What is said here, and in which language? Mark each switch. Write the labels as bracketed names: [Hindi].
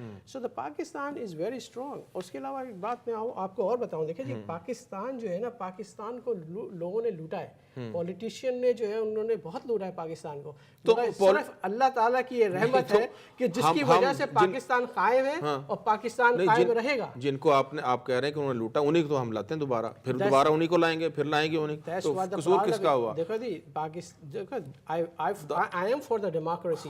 [English] So the Pakistan is very strong. [Urdu] اس کے علاوہ ایک بات میں آپ کو اور بتاؤں. دیکھیں جی, پاکستان جو ہے نا, پاکستان کو لوگوں نے لوٹا ہے. پولیٹیشین نے جو ہے انہوں نے بہت لوٹا ہے پاکستان کو. تو صرف اللہ تعالیٰ کی یہ رحمت ہے کہ جس کی وجہ سے پاکستان قائم ہے اور پاکستان قائم رہے گا. جن کو آپ کہہ رہے ہیں کہ انہوں نے لوٹا, انہیں کو تو ہم لاتے ہیں دوبارہ, پھر دوبارہ انہیں کو لائیں گے, پھر لائیں گے انہیں. تو قصور کس کا ہوا؟ دیکھو جی, [English] I am for the democracy.